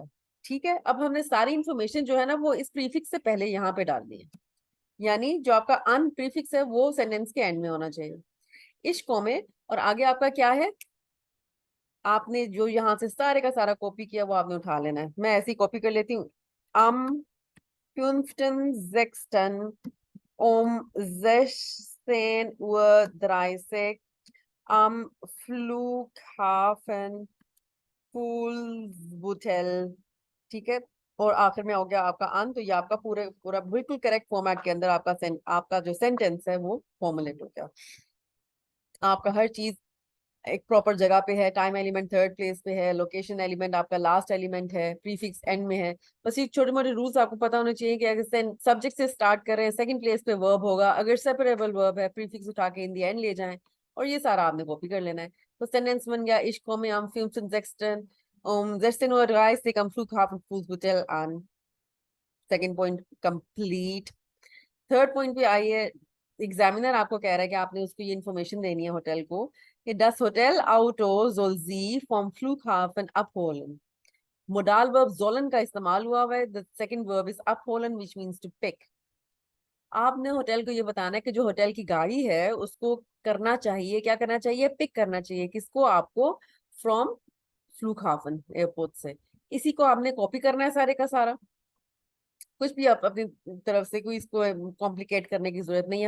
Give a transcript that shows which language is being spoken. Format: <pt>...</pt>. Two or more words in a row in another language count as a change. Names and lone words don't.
<hi>ठीक है, अब हमने सारी इंफॉर्मेशन जो है ना वो इस प्रीफिक्स से पहले यहाँ पे डालनी है, यानी जो आपका अन प्रीफिक्स है वो सेंटेंस के एंड में होना चाहिए, इश कॉमे। और आगे आपका क्या है, आपने जो यहाँ से सारे का सारा कॉपी किया वो आपने उठा लेना है। मैं ऐसी कॉपी कर लेती हूँ,</hi> <de>am 15, 16 om 16:30 am Flughafen Fuhlsbüttel।</de> <hi>ठीक है, और आखिर में हो गया आपका अन। तो ये आपका पूरे पूरा बिल्कुल</hi> <en>correct format</en> <hi>के अंदर आपका जो सेंटेंस है वो फॉर्मुलेट हो गया। आपका हर चीज एक प्रॉपर जगह पे है,</hi> <en>time element third place</en> <hi>पे है,</hi> <en>location element</en> <hi>आपका</hi> <en>last element</en> <hi>है,</hi> <en>prefix end</en> <hi>में है। बस ये छोटे मोटे रूल्स आपको पता होने चाहिए कि अगर सब्जेक्ट से स्टार्ट कर रहे हैं</hi> <en>second place</en> <hi>पे वर्ब होगा, अगर</hi> <en>separable verb</en> <hi>है प्रीफिक्स उठा के</hi> <en>in the end</en> <hi>ले जाएं, और ये सारा आपने कॉपी कर लेना है। तो सेंटेंस बन गया,</hi> <de>ich komme am 15.06. um 16:30 am Flughafen Fuhlsbüttel an।</de> <en>second point complete. third point</en> <hi>पे आइए, एग्जामिनर आपको कह रहा है कि आपने उसको ये इन्फॉर्मेशन देनी है होटल को कि</hi> <de>das Hotel Auto soll sie vom Flughafen abholen।</de> <en>modal verb</en> <hi>sollen का इस्तेमाल हुआ है,</hi> <en>the second verb is</en> <hi>abholen</hi> <en>which means to pick।</en> <hi>आपने होटल को ये बताना है कि जो होटल की गाड़ी है उसको करना चाहिए, क्या करना चाहिए, पिक करना चाहिए, किसको, आपको, फ्रॉम फ्लूकहाफन एयरपोर्ट से। इसी को आपने कॉपी करना है सारे का सारा, कुछ भी आप अपनी तरफ से कोई इसको कॉम्प्लिकेट करने की जरूरत नहीं है।</hi>